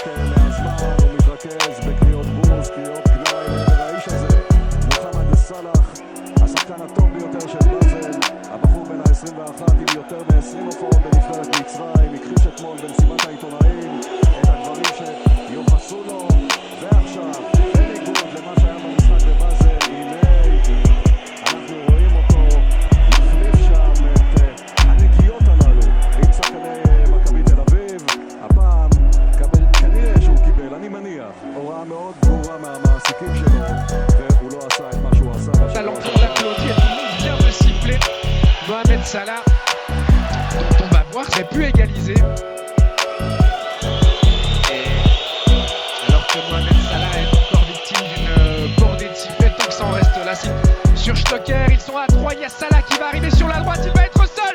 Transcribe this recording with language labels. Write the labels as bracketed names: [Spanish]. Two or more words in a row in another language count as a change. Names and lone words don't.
[Hebrew] מהזמן הוא מתרכז בקריאות בוז, קריאות גנאי לעבר האיש הזה, מוחמד סלאח, השחקן הטוב ביותר של באזל, הבחור בן ה-21 עם יותר מ-20 הופעות בנבחרת מצרים, הכחיש אתמול במסיבת העיתונאים את הדברים שיוחסו לו, ועכשיו בניגוד למה שהיה במשחק בבאזל, הנה אנחנו רואים אותו מחליף שם את הנגיעות הללו עם שחקני מכבי תל אביב. הפעם כנראה שהוא קיבל, אני מניח, הוראה מאוד ברורה מהמעסיקים שלו, והוא לא עשה את מה שהוא עשה. [French] Mohamed Salah, dont on va voir, j'ai pu égaliser. Et alors que Mohamed Salah est encore victime d'une bordée de sifflets, tant que ça en reste là, sur Stocker, ils sont à 3, il y a Salah qui va arriver sur la droite, il va être seul.